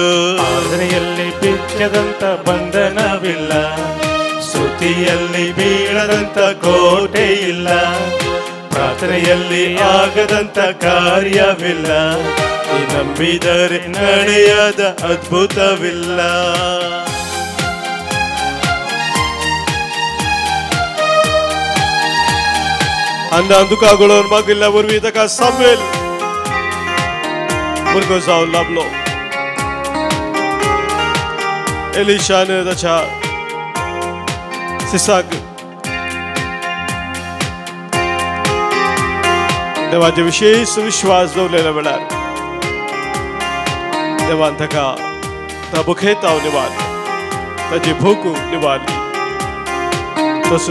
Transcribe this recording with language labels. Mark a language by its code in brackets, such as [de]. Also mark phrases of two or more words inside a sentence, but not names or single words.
[kn] ಆರಾಧನೆಯಲ್ಲಿ ಬಿಚ್ಚದಂಥ ಬಂಧನವಿಲ್ಲ, ಸ್ತುತಿಯಲ್ಲಿ ಬೀಳದಂಥ ಕೋಟೆ ಇಲ್ಲ, ಪ್ರಾರ್ಥನೆಯಲ್ಲಿ ಆಗದಂಥ ಕಾರ್ಯವಿಲ್ಲ, ನೀ ನಂಬಿದರೆ ನಡೆಯದ ಅದ್ಭುತವಿಲ್ಲ. [kok] अन्न दुखागळून मागिल्ल्या वरवीं ताका सामुएल भुरगो जावन लाभलो. एलिशान ताच्या सिसाक देवाचे विशेष विश्वास दवरलेल्या वेळार देवान ताका ता भुकेताव निवारली, ताची भूक निवारली.